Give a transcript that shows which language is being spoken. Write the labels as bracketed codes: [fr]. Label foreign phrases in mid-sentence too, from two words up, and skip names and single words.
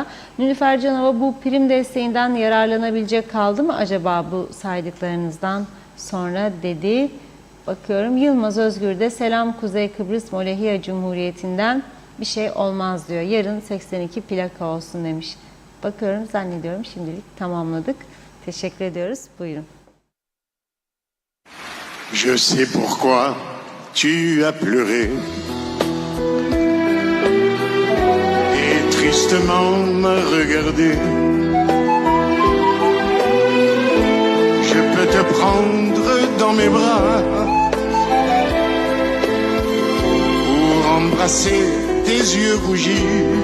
[tr] Nilüfer Canova, bu prim desteğinden yararlanabilecek kaldı mı acaba bu saydıklarınızdan sonra dedi. Bakıyorum, Yılmaz Özgür de selam Kuzey Kıbrıs Molehia Cumhuriyeti'nden bir şey olmaz diyor. Yarın 82 plaka olsun demiş. Bakıyorum, zannediyorum şimdilik tamamladık. Teşekkür ediyoruz. Buyurun. [fr] Je sais pourquoi tu as pleuré et tristement m'a regardé. Je peux te prendre dans mes bras pour embrasser tes yeux rougis.